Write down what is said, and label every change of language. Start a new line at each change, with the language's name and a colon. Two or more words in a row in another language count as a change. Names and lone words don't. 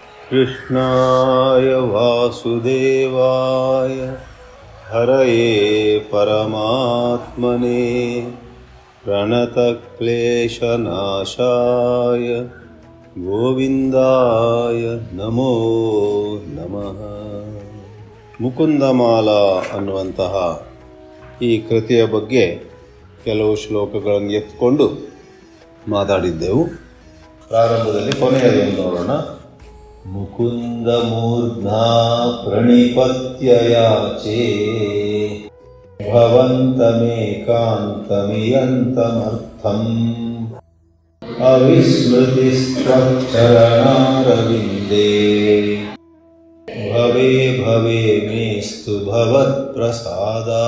Sanskrit: कृष्णाय वासुदेवाय हरये परमात्मने प्रणतक्लेशनाशाय ಗೋವಿಂದಾಯ ನಮೋ ನಮಃ.
Kannada: ಮುಕುಂದಮಾಲಾ ಅನ್ನುವಂತಹ ಈ ಕೃತಿಯ ಬಗ್ಗೆ ಕೆಲವು ಶ್ಲೋಕಗಳನ್ನು ಎತ್ಕೊಂಡು ಮಾತಾಡಿದ್ದೆವು. ಪ್ರಾರಂಭದಲ್ಲಿ ಕೊನೆಯದನ್ನು ನೋಡೋಣ.
Sanskrit: ಮುಕುಂದ ಮೂರ್ಧ್ನಾ ಪ್ರಣಿಪತ್ಯಯಾಚೇ ಭವಂತಮೇಕಾಂತಮಿಯಂತಮರ್ಥಂ ಅವಿಸ್ಮೃತಿಶ್ಚರಣಾರವಿಂದೇ ಭವೇ ಭವೇ ಮೇಸ್ತು ಭವತ್ ಪ್ರಸಾದ.